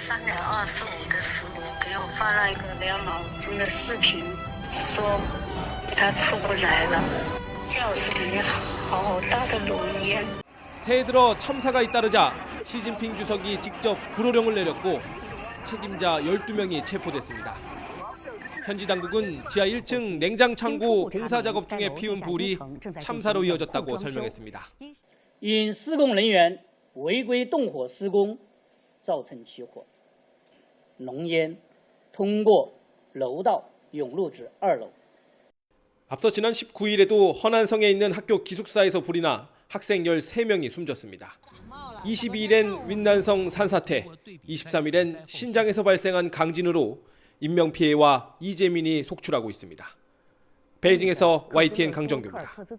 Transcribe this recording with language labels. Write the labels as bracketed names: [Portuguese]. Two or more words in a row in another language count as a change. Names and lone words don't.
[Korean] 새해 들어 참사가 잇따르자 시진핑 주석이 직접 불호령을 내렸고 책임자 12명이 체포됐습니다. 현지 당국은 지하 1층 냉장 창고 공사 작업 중에 피운 불이 참사로 이어졌다고 설명했습니다. [Chinese] 因施工人员违规动火施工造成起火，浓烟通过楼道涌入至2楼。 [Korean] 앞서 지난 19일에도 허난성에 있는 학교 기숙사에서 불이 나 학생 13명이 숨졌습니다. 22일엔 윈난성 산사태, 23일엔 신장에서 발생한 강진으로 인명피해와 이재민이 속출하고 있습니다. 베이징에서 YTN 강정규입니다.